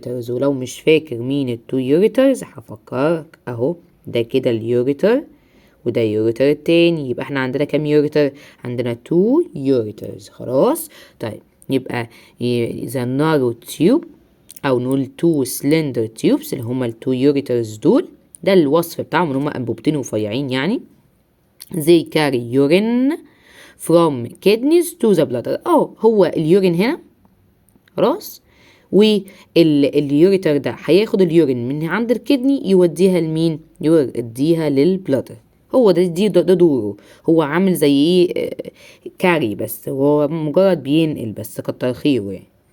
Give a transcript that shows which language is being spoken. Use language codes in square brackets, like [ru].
[ar] ولو مش فاكر مين التو يوريترز هفكرك اهو، ده كده اليوريتر وده يوريتر التاني. يبقى احنا عندنا كام يوريتر؟ عندنا 2 يوريترز. خلاص. طيب يبقى [en] the narrow tube [ar] او نقول [en] 2 slender tubes [ar] اللي هما ال 2 يوريترز دول، ده الوصف بتاعهم ان هما انبوبتين رفيعين يعني. [en] they carry urine from kidneys to the bladder. [ar] هو اليورين هنا. خلاص. واليوريتر ده هياخد اليورين من عند الكدني يوديها لمين؟ يوديها للبلادر. هو ده دوره. هو عامل زي ايه؟ كاري، بس هو مجرد بينقل بس، كتر خيره يعني.